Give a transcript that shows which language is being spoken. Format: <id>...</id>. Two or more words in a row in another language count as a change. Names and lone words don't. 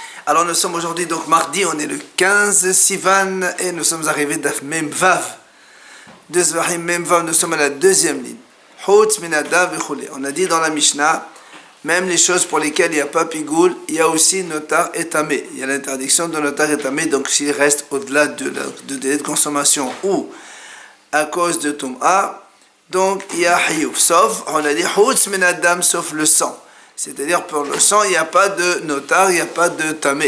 <fr>Alors nous sommes aujourd'hui donc mardi, on est le 15 Sivan et nous sommes arrivés d'</fr> <he>דף מ ו.</he> <fr>De</fr> <he>זבחים מ ו,</he> <fr>nous sommes à la deuxième ligne.</fr> <he>חוץ מן הדם וכולי.</he> <fr>On a dit dans la Mishnah, même les choses pour lesquelles il n'y a pas pigoul, il y a aussi notar et tamé. Il y a l'interdiction de notar et tamé, donc s'il reste au-delà de délai de consommation ou à cause de Tum'a, donc il y a Hiyuf. Sauf, on a dit</fr> <he>חוץ מן הדם,</he> <fr>sauf le sang. C'est-à-dire pour le sang, il n'y a pas de notar, il n'y a pas de tamé.</fr>